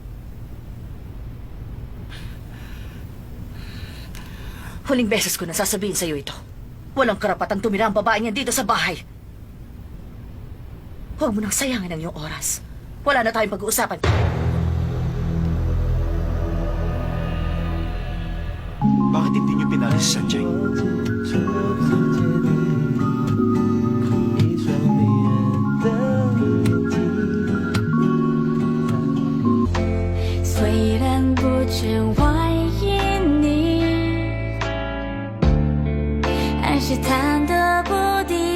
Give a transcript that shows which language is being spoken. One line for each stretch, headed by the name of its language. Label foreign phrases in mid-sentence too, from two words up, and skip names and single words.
Filipino: Huling beses ko na sasabihin sa'yo ito. Walang karapatang tumira ang babae niya dito sa bahay. Huwag mo nang sayangin ang iyong oras. Wala na tayong pag-uusapan. Bakit hindi niyo pinalis si Sanjay?
Chinese: 一双迷人的眼睛。虽然不全怀疑你，还是贪得不敌。